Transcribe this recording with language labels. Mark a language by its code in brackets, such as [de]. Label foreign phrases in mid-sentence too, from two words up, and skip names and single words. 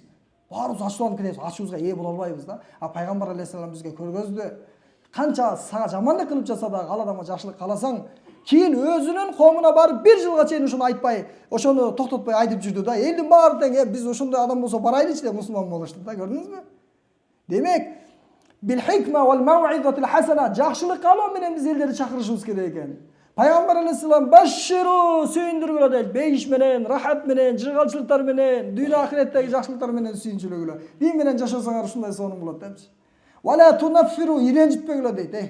[ky] Баарыбыз ачууланып кетебиз, ачуубузга ээ боло албайбыз да. Пайгамбар алейхисалам бизге көргөздү. Канча сага жамандык кылып жатса дагы ал адамга жакшылык кааласаң, кийин өзүнүн коомуна барып бир жылга чейин ошону айтпай, ошону токтотпой айтып жүрдү да. Элдин баары тең, биз ошондой адам болсо барайлычы деп мусулман болушту да, көрдүңүзбү? [ar] Демек, بالحكمة والموعظة الحسنة, [ky] жакшылык каалоо менен биз элдерди чакырышыбыз керек экен. Пайгамбар алейхисалам башширу, сүйүндүргүлө дейт, бейиш менен, рахат менен, жыгалчылыктар менен, дүйнө ахиреттеги жакшылыктар менен сүйүнчүлөгүлө. Дин менен жашасаңар ушундай сонун болот депчи. [ar] ولا تنفروا, [ky] иренжитпегиле дейт.